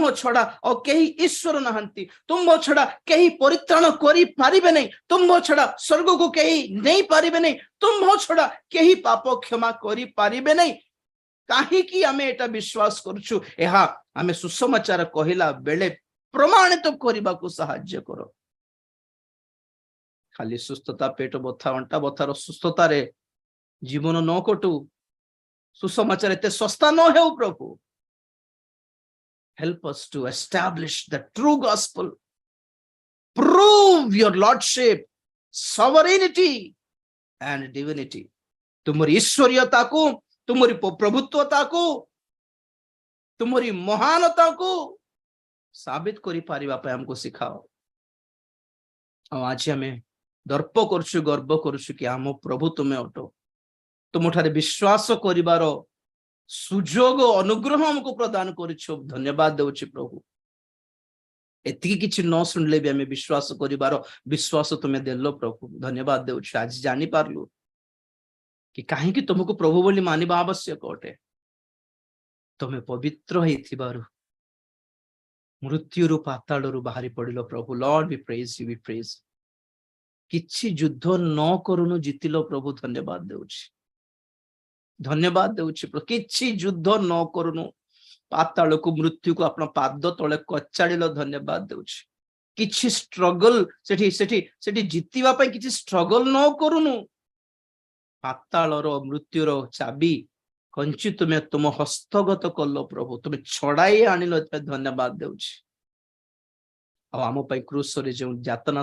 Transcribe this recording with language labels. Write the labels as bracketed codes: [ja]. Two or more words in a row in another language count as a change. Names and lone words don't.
[or] ଛଡା ଆଉ କେହି ଈଶ୍ୱର ନାହାନ୍ତି ତୁମ୍ଭ ଛଡା କେହି ପରିତ୍ରାଣ କରିପାରିବେ ନାହିଁ ତୁମ୍ଭ ଛଡା ସ୍ୱର୍ଗକୁ କେହି ନେଇପାରିବେ ନାହିଁ ତୁମ୍ଭ ଛଡା କେହି ପାପ କ୍ଷମା କରିପାରିବେ ନାହିଁ କାହିଁକି ଆମେ ଏଟା ବିଶ୍ୱାସ କରୁଛୁ ଏହା ଆମେ ସୁସମାଚାର କହିଲା ବେଳେ ପ୍ରମାଣିତ କରିବାକୁ ସାହାଯ୍ୟ କର ଖାଲି ସୁସ୍ଥତା ପେଟ ବଥା ଅଣ୍ଟା ବଥାର ସୁସ୍ଥତାରେ ଜୀବନ ନ କଟୁ ସୁସମାଚାର ଏତେ ଶସ୍ତା ନ ହେଉ ପ୍ରଭୁ [en] help us to establish the true gospel prove your lordship sovereignty and divinity [or] ତୁମରି ଈଶ୍ୱରୀୟତାକୁ ତୁମରି ପ୍ରଭୁତ୍ୱତାକୁ ତୁମରି ମହାନତାକୁ ସାବିତ କରିପାରିବା ପାଇଁ ଆମକୁ ଶିଖାଅ ଆଉ ଆଜି ଆମେ ଦର୍ପ କରୁଛୁ ଗର୍ବ କରୁଛୁ କି ଆମ ପ୍ରଭୁ ତୁମେ ଅଟ ତୁମଠାରେ ବିଶ୍ୱାସ କରିବାର ସୁଯୋଗ ଅନୁଗ୍ରହ ଆମକୁ ପ୍ରଦାନ କରିଛୁ ଧନ୍ୟବାଦ ଦେଉଛି ପ୍ରଭୁ ଏତିକି କିଛି ନ ଶୁଣିଲେ ବି ଆମେ ବିଶ୍ୱାସ କରିବାର ବିଶ୍ୱାସ ତୁମେ ଦେଲ ପ୍ରଭୁ ଧନ୍ୟବାଦ ଦେଉଛୁ ଆଜି ଜାଣିପାରିଲୁ କି କାହିଁକି ତୁମକୁ ପ୍ରଭୁ ବୋଲି ମାନିବା ଆବଶ୍ୟକ ଅଟେ ତୁମେ ପବିତ୍ର ହେଇଥିବାରୁ ମୃତ୍ୟୁରୁ ପାତାଳରୁ ବାହାରି ପଡିଲ ପ୍ରଭୁ [en] Lord we praise [or] କିଛି ଯୁଦ୍ଧ ନ କରୁନୁ ଜିତିଲ ପ୍ରଭୁ ଧନ୍ୟବାଦ ଦେଉଛି କିଛି ଯୁଦ୍ଧ ନ କରୁନୁ ପାତାଳକୁ ମୃତ୍ୟୁକୁ ଆପଣ ପାଦ ତଳେ କଚାଡ଼ିଲ ଧନ୍ୟବାଦ ଦେଉଛି କିଛି ଷ୍ଟ୍ରଗଲ ସେଠି ଜିତିବା ପାଇଁ କିଛି ଷ୍ଟ୍ରଗଲ ନ କରୁନୁ ପାତାଳର ମୃତ୍ୟୁର ଚାବି କଞ୍ଚି ତୁମେ ତୁମ ହସ୍ତଗତ କଲ ପ୍ରଭୁ ତୁମେ ଛଡାଇ ଆଣିଲ ଏଥିପାଇଁ ଧନ୍ୟବାଦ ଦେଉଛି ଆଉ ଆମ ପାଇଁ କ୍ରୁଶରେ ଯେଉଁ ଯାତନା